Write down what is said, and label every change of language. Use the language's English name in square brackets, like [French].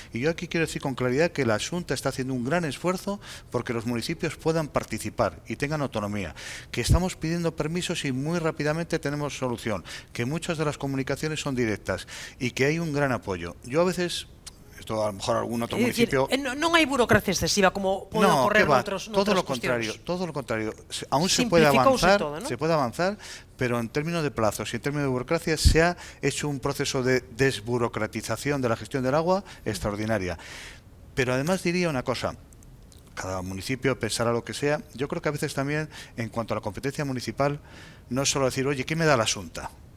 [Spanish] Y yo aquí quiero decir con claridad que la Xunta está haciendo un gran esfuerzo porque los municipios puedan participar y tengan autonomía. Que estamos pidiendo permisos y muy rápidamente tenemos solución. Que muchas de las comunicaciones son directas y que hay un gran apoyo. Yo a veces... Esto a lo mejor algún otro municipio... [Galician] non hai burocracia excesiva como pode ocorrer noutros [Spanish] todo lo contrario, todo lo contrario. Aún se puede avanzar, todo, ¿no? Se puede avanzar, pero en términos de plazos y en términos de burocracia se ha hecho un proceso de desburocratización de la gestión del agua extraordinaria. Pero además diría una cosa. Cada municipio pensará lo que sea. Yo creo que a veces también, en cuanto a la competencia municipal, no es solo decir, oye, ¿qué me da la Xunta?